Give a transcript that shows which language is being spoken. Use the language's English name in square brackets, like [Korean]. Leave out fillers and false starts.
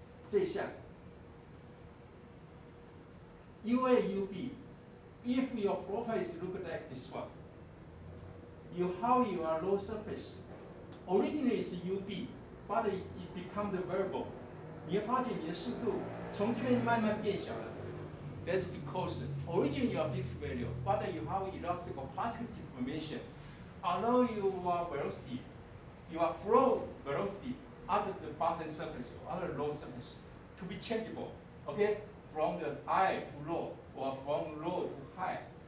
[Chinese] 这一项 [English] UA、UB, if your profile is look like this one, you have your low surface. Originally it's UB, but it becomes the variable. [Chinese] 你会发现你的速度从这边慢慢变小了。 [English] That's because originally you are fixed value, but you have elastic opacity deformation. Allow your velocity, your flow velocity at the bottom surface or at the low surface to be changeable. Okay, from the high to low or from low to high.